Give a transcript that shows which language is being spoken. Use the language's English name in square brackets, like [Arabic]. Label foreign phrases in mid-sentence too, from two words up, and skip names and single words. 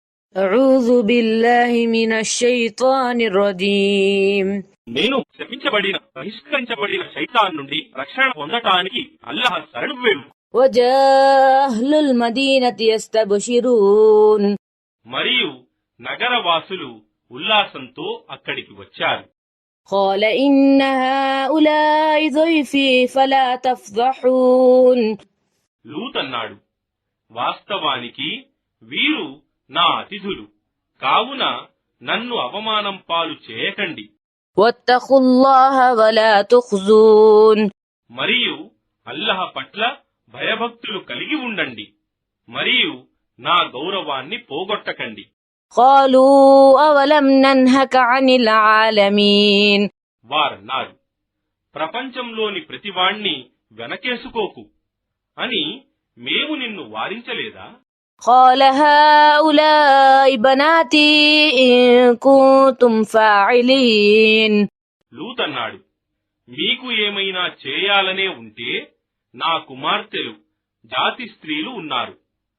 [Arabic] أعوذ بالله من الشيطان الرجيم. [Telugu] నేను శపించబడిన బహిష్కరించబడిన శైతాన్ నుండి రక్షణ పొందటానికి అల్లాహ్ శరణు వేడు. [Arabic] وجاء أهل المدينة يستبشرون. [Telugu] మరియు నగరవాసులు ఉల్లాసంతో అక్కడికి వచ్చారు. [Arabic] قال إن هؤلاء ضيفي فلا تفضحون. [Telugu] లూత్ అన్నాడు, వాస్తవానికి వీరు నా అతిథులు, కావున నన్ను అవమానం పాలు చేయకండి. [Arabic] واتقوا الله ولا تخزون. [Telugu] మరియు అల్లాహ్ పట్ల భయభక్తులు కలిగి ఉండండి, మరియు నా గౌరవాన్ని పోగొట్టకండి. [Arabic] قالوا أولم ننهك عن العالمين. [Telugu] వారన్నారు, ప్రపంచంలోని ప్రతివాణ్ణి వెనకేసుకోకు అని మేము నిన్ను వారించలేదా? [Arabic] قال هؤلاء بناتي إن كنتم فاعلين. [Telugu] లూత్ అన్నాడు, మీకు ఏమైనా చేయాలనే ఉంటే నా కుమార్తెలు జాతి స్త్రీలు ఉన్నారు.